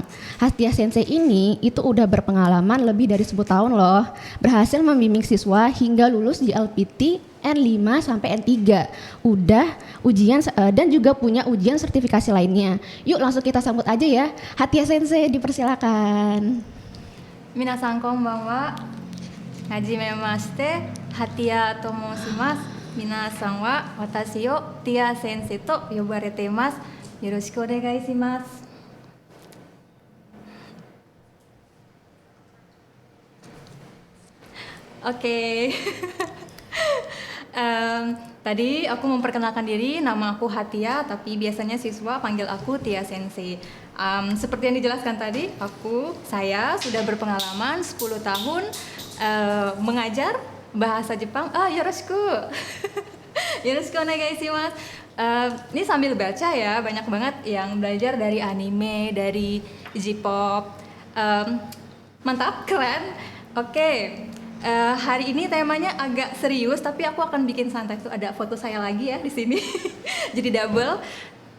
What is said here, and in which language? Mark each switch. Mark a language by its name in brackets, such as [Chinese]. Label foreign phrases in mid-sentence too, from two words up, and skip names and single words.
[Indonesian] Hatia Sensei ini itu udah berpengalaman lebih dari 10 tahun loh, berhasil membimbing siswa hingga lulus JLPT N5 sampai N3. Udah ujian dan juga punya ujian sertifikasi lainnya. Yuk langsung kita sambut aja ya. Hatia Sensei, dipersilakan. [Japanese] みなさん、こんばんは。はじめまして、Hatiaと申します. みなさんは私をTia先生と呼ばれています. よろしくお願いします. [Indonesian] Oke. Tadi aku memperkenalkan diri, nama aku Hatia, tapi biasanya siswa panggil aku Tia Sensei. Seperti yang dijelaskan tadi, saya sudah berpengalaman 10 tahun mengajar bahasa Jepang. Yoroshiku. [Japanese] よろしくお願いします. [Indonesian] Ini sambil baca ya, banyak banget yang belajar dari anime, dari J-pop. Mantap, keren. Oke. Hari ini temanya agak serius, tapi aku akan bikin santai. Tuh ada foto saya lagi ya di sini, jadi double.